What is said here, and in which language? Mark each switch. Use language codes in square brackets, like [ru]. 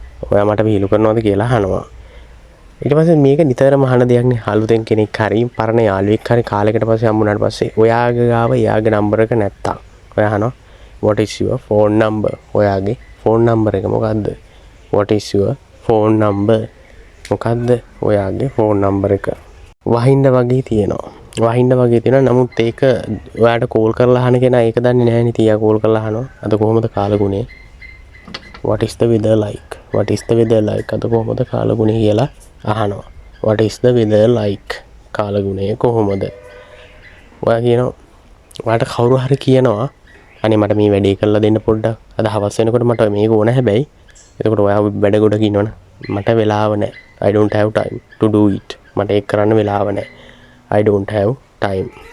[si] ඔයා මට විහිළු කරනවද කියලා අහනවා. ඊට පස්සේ මේක නිතරම අහන දෙයක් නේ. අලුතෙන් කෙනෙක් හරි පරණ යාළුවෙක් හරි කාලයකට පස්සේ හම්බුනාට පස්සේ ඔයාගේ ගාව එයාගේ නම්බර් එක නැත්තම් ඔයා අහනවා [en] what is your phone number? [si] ඔයාගේ ෆෝන් නම්බර් එක මොකද්ද? [en] what is your phone number? [si] මොකද්ද ඔයාගේ ෆෝන් නම්බර් එක? වහින්න වගේ තියෙනවා. නමුත් ඒක ඔයාට කෝල් කරලා අහන කෙනා ඒක දන්නේ නැහැ නේ. තියා කෝල් කරලා අහනවා අද කොහොමද කාලගුණේ? [en] what is the weather like? [si] අද කොහොමද කාලගුණේ කියලා අහනවා. [en] what is the weather like? [si] කාලගුණය කොහොමද? ඔයා කියනවා ඔයාට කවුරු හරි කියනවා අනේ මට මේ වැඩේ කරලා දෙන්න පොඩ්ඩක්. අද හවස් වෙනකොට මට මේක ඕන හැබැයි. එතකොට ඔයා වැඩ ගොඩ කියනවනේ මට වෙලාව නැහැ. [en] I don't have time to do it. [si] මට ඒක කරන්න වෙලාව නැහැ. [en] I don't have time.